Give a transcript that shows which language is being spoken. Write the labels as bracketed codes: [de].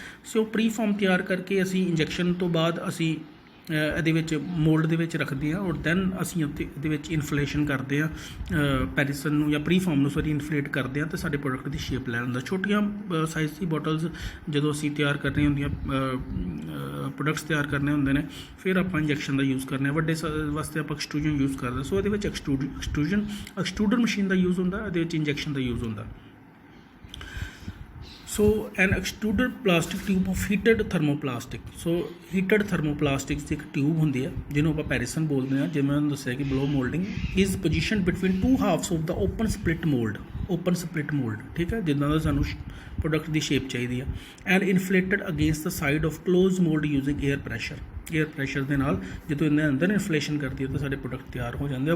[pa] ਸੋ pre farm ਤਿਆਰ ਕਰਕੇ ਅਸੀਂ ਇੰਜੈਕਸ਼ਨ ਤੋਂ ਬਾਅਦ ਅਸੀਂ ਇਹਦੇ ਵਿੱਚ ਮੋਲਡ ਦੇ ਵਿੱਚ ਰੱਖਦੇ ਹਾਂ ਔਰ ਦੈਨ ਅਸੀਂ ਇਹਦੇ ਵਿੱਚ ਇਨਫਲੇਸ਼ਨ ਕਰਦੇ ਹਾਂ ਪੈਰਿਸਨ ਨੂੰ ਜਾਂ ਪ੍ਰੀ ਫਾਰਮ ਨੂੰ ਇਨਫਲੇਟ ਕਰਦੇ ਹਾਂ ਅਤੇ ਸਾਡੇ ਪ੍ਰੋਡਕਟ ਦੀ ਸ਼ੇਪ ਲੈ ਲੈਂਦਾ। ਛੋਟੀਆਂ ਸਾਈਜ਼ ਦੀ ਬੋਟਲਸ ਜਦੋਂ ਅਸੀਂ ਤਿਆਰ ਕਰਨੀਆਂ ਹੁੰਦੀਆਂ, ਪ੍ਰੋਡਕਟਸ ਤਿਆਰ ਕਰਨੇ ਹੁੰਦੇ ਨੇ, ਫਿਰ ਆਪਾਂ ਇੰਜੈਕਸ਼ਨ ਦਾ ਯੂਜ਼ ਕਰਨੇ। ਵੱਡੇ ਵਾਸਤੇ ਆਪਾਂ ਐਕਸਟਰੂਜਨ ਯੂਜ਼ ਕਰਦੇ। ਸੋ ਇਹਦੇ ਵਿੱਚ ਐਕਸਟਰੂਡਰ ਮਸ਼ੀਨ ਦਾ ਯੂਜ਼ ਹੁੰਦਾ, ਇਹਦੇ ਵਿੱਚ ਇੰਜੈਕਸ਼ਨ ਦਾ ਯੂਜ਼ ਹੁੰਦਾ। [en] So an extruded plastic tube of heated thermoplastic. So heated thermoplastic [pa] ਦੀ ਇੱਕ ਟਿਊਬ ਹੁੰਦੀ ਹੈ ਜਿਹਨੂੰ ਆਪਾਂ ਪੈਰਿਸਨ ਬੋਲਦੇ ਹਾਂ। ਜਿਵੇਂ ਮੈਂ ਦੱਸਿਆ ਕਿ [en] blow molding is position between 2 halves of the open split mold, [pa] ਠੀਕ ਹੈ, ਜਿੱਦਾਂ ਦਾ ਸਾਨੂੰ ਪ੍ਰੋਡਕਟ ਦੀ ਸ਼ੇਪ ਚਾਹੀਦੀ ਹੈ। [en] and inflated against the side of close mold using air pressure [pa] ਦੇ ਨਾਲ ਜਦੋਂ ਇਹਦੇ ਅੰਦਰ ਇਨਫਲੇਸ਼ਨ ਕਰਦੀ ਹੈ ਤਾਂ ਸਾਡੇ ਪ੍ਰੋਡਕਟ ਤਿਆਰ ਹੋ ਜਾਂਦੇ ਆ।